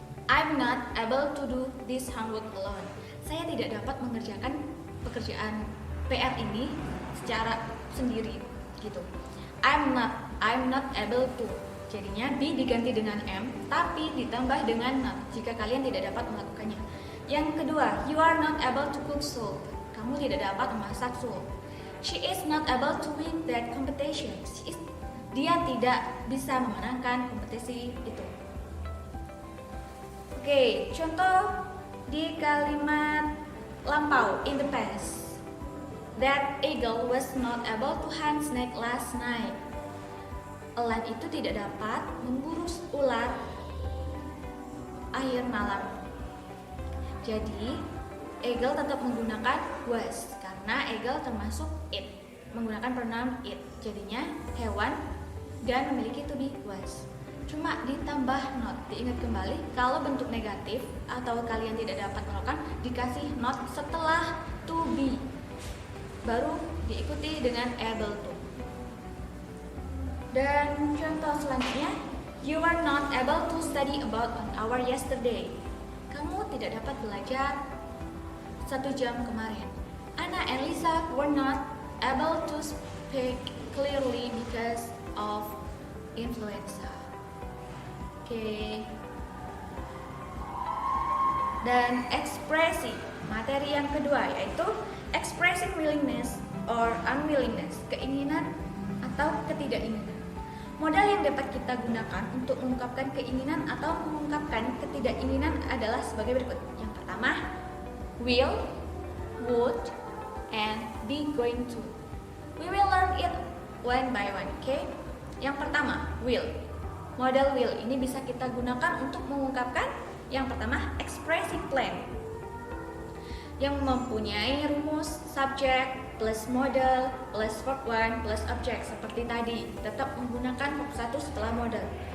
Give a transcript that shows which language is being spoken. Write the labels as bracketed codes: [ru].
[en] I'm not able to do this homework alone. [id] Saya tidak dapat mengerjakan pekerjaan PR ini secara sendiri, gitu. [en] I'm not able to. [id] Jadinya be diganti dengan am, tapi ditambah dengan not jika kalian tidak dapat melakukannya. Yang kedua, [en] you are not able to cook soup. [id] Kamu tidak dapat memasak sup. [en] She is not able to win that competition. [id] Dia tidak bisa memenangkan kompetisi itu. Oke, contoh di kalimat lampau [en] in the past. That eagle was not able to hunt snake last night. [id] Elang itu tidak dapat memburu ular akhir malam. Jadi, eagle tetap menggunakan was karena eagle termasuk it, menggunakan pronoun it. Jadinya hewan dan memiliki to be was. Cuma ditambah not. Diingat kembali kalau bentuk negatif atau kalian tidak dapat melakukan, dikasih not setelah to be, baru diikuti dengan able to. Dan contoh selanjutnya, [en] you are not able to study about an hour yesterday. [id] Kamu tidak dapat belajar 1 jam kemarin. [en] Anna and Lisa were not able to speak clearly because of influenza. [id] Oke. Dan ekspresi, materi yang kedua yaitu [en] expressing willingness or unwillingness, [id] keinginan atau ketidakinginan. Modal yang dapat kita gunakan untuk mengungkapkan keinginan atau mengungkapkan ketidakinginan adalah sebagai berikut. Yang pertama, [en] will, would, and be going to. We will learn it one by one, okay? [id] Yang pertama, will. Modal will ini bisa kita gunakan untuk mengungkapkan yang pertama, expressive plan, yang mempunyai rumus subject plus modal plus verb 1 plus object seperti tadi, tetap menggunakan verb 1 setelah modal.